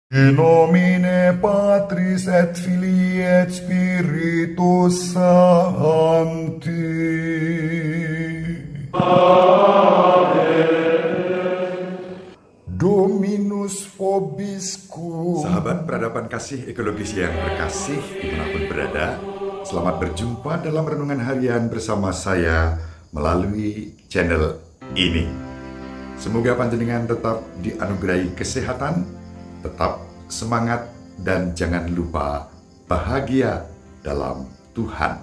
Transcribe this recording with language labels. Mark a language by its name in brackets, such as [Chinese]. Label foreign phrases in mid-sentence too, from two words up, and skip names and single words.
[Latin] In nomine Patris et Filii et Spiritus Sancti. Dominus vobiscum. [Indonesian] Sahabat peradaban kasih ekologis yang berkasih dimanapun berada, selamat berjumpa dalam renungan harian bersama saya melalui channel ini. Semoga panjenengan tetap dianugerahi kesehatan, tetap semangat, dan jangan lupa bahagia dalam Tuhan.